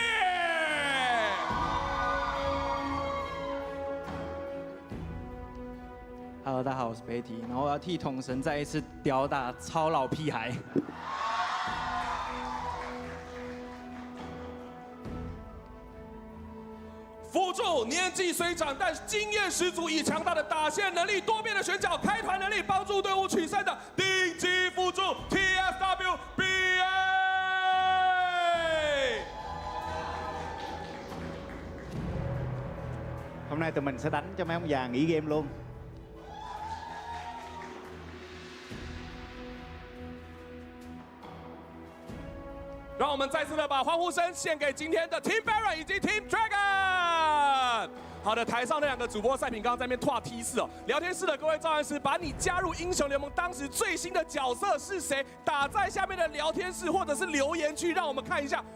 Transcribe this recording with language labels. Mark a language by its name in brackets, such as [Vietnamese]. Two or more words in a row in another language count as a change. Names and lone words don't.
[Chinese] Hello， 大家好，我是 Betty， 然后我要替统神再一次吊打超老屁孩。辅助年纪虽长，但经验十足，以强大的打线能力、多变的选角、开团能力，帮助隊伍取勝的頂級輔助 TSW BA。 [Vietnamese] Hôm nay tụi mình sẽ đánh cho mấy ông già nghỉ game luôn. [Chinese] 让我们再次的把欢呼声献给今天的 Team Baron 以及 Team Dragon。好的，台上那两个主播赛品刚刚在那边拓 T4哦，聊天室的各位召唤师，把你加入英雄联盟当时最新的角色是谁，打在下面的聊天室或者是留言区，让我们看一下。